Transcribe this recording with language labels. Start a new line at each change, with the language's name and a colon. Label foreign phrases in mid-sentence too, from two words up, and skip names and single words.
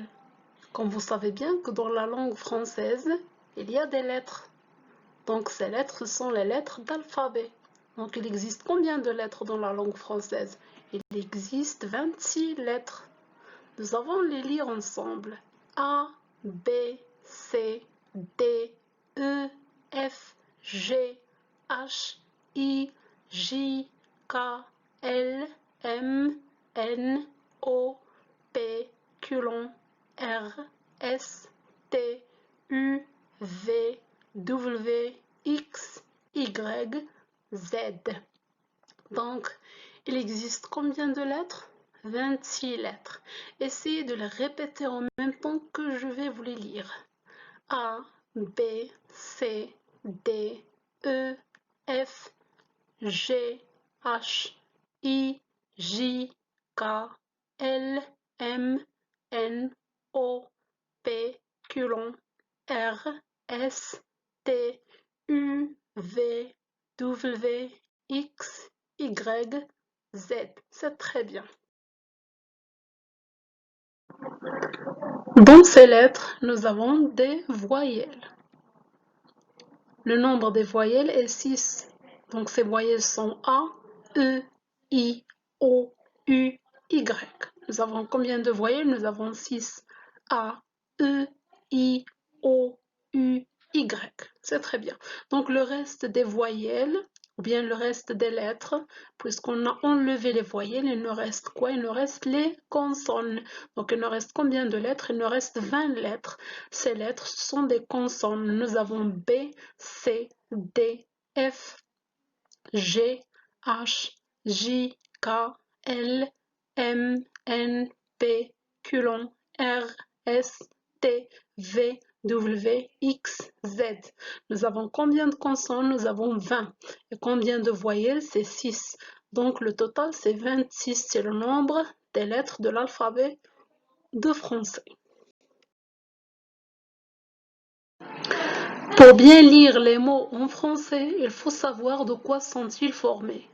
French: Comme vous savez bien que dans la langue française, il y a des lettres. Donc ces lettres sont les lettres d'alphabet. Donc il existe combien de lettres dans la langue française? Il existe 26 lettres. Nous allons les lire ensemble. A, B, C, D, E, F, G, H, I, J, K, L, M, N, O, P, Q, R, S, T, U, V, W, X, Y, Z. Donc, il existe combien de lettres? 26 lettres. Essayez de les répéter en même temps que je vais vous les lire. A, B, C, D, E, F, G, H, I, J, K, L, M, N, O, P, Q, R, S, T, U, V, W, X, Y, Z. C'est très bien. Dans ces lettres, nous avons des voyelles. Le nombre des voyelles est 6. Donc ces voyelles sont A, E, I, O, U, Y. Nous avons combien de voyelles? Nous avons 6. A, E, I, O, U, Y. C'est très bien. Donc le reste des voyelles, ou bien le reste des lettres, puisqu'on a enlevé les voyelles, il nous reste quoi? Il nous reste les consonnes. Donc il nous reste combien de lettres? Il nous reste 20 lettres. Ces lettres sont des consonnes. Nous avons B, C, D, F, G, H, J, K, L, M, N, P, Q, R, S, T, V, W, X, Z. Nous avons combien de consonnes? Nous avons 20. Et combien de voyelles? C'est 6. Donc le total, c'est 26. C'est le nombre des lettres de l'alphabet de français. Pour bien lire les mots en français, il faut savoir de quoi sont-ils formés.